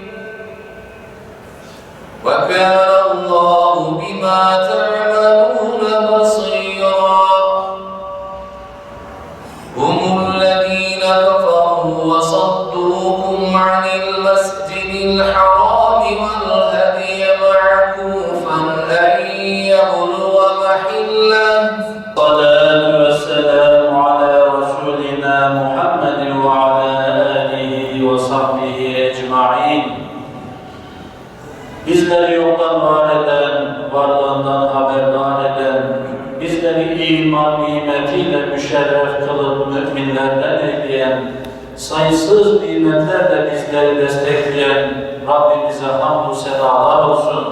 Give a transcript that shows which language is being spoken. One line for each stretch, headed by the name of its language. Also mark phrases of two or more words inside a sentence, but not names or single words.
Arabic: وكان الله بما تعملون بصيرا هم الذين كفروا وصدوكم عن المسجد الحرام والهدي معكوفا أن يبلغ محله الصلاة والسلام على رسولنا محمد وعلى آله وصحبه أجمعين.
Turkish: Bizleri yoktan var eden, varlığından haberdar eden, bizleri iman nimetiyle müşerref kılıp müminlerden eyleyen, sayısız nimetlerle bizleri destekleyen Rabbimize hamdü senalar olsun.